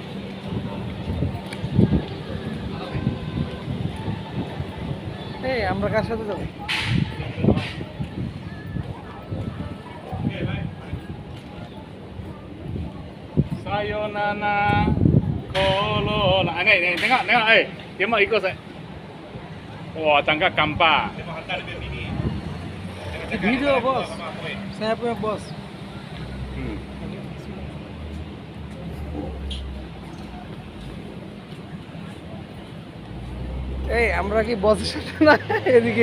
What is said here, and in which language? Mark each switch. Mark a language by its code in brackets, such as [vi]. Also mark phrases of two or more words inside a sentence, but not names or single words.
[bn] এই আমরা কার সাথে যাবো? [ja] Sayonara Corona. [vi] Này này, [ms] tengok, dia mau ikut saya. Wah, tangkap kampa. [bn] ভিডিও বস, স্ন্যাপ বস। এই আমরা কি বসের সাথে না এদিকে?